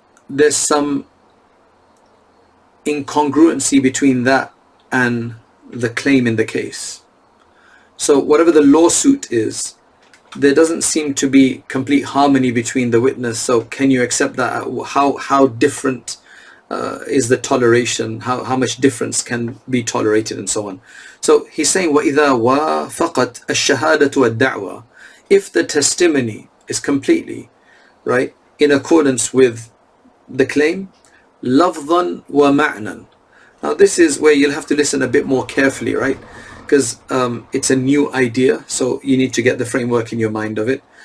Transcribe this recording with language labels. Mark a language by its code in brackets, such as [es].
[en] There's some incongruency between that and the claim in the case. So whatever the lawsuit is, there doesn't seem to be complete harmony between the witness. So can you accept that? How different is the toleration? How much difference can be tolerated, and so on. So he's saying [ar] وَإِذَا وَافَقَتْ الشَّهَادَةُ وَالدَّعْوَةُ. [en] If the testimony is completely right in accordance with the claim, [ar] لَفْظًا وَمَعْنًا. [en] Now this is where you'll have to listen a bit more carefully, right? Because it's a new idea, so you need to get the framework in your mind of it.